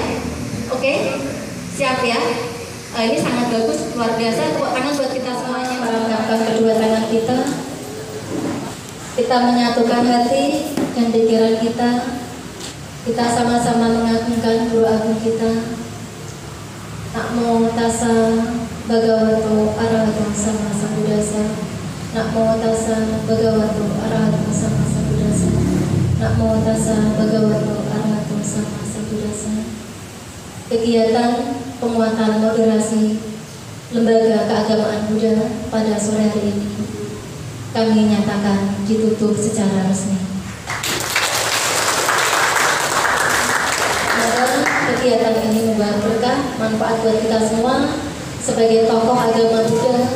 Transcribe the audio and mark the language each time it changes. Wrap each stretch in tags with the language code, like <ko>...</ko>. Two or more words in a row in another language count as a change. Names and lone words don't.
<id>Oke, siap ya. Ini sangat bagus, luar biasa. Tepuk tangan buat kita semuanya. Mengangkat kedua tangan kita. Kita menyatukan hati dan pikiran kita. Kita sama-sama mengagungkan Guru Agung kita.</id> <pi>Namo tassa bhagavato arahato sama sambuddhassa. Namo tassa bhagavato arahato sama sambuddhassa. Namo tassa bhagavato arahato sama sambuddhassa.</pi> <id>Kegiatan penguatan moderasi Lembaga Keagamaan Buddha pada sore hari ini kami nyatakan ditutup secara resmi. Kegiatan ini membawa berkah, manfaat buat kita semua sebagai tokoh agama Buddha.</id>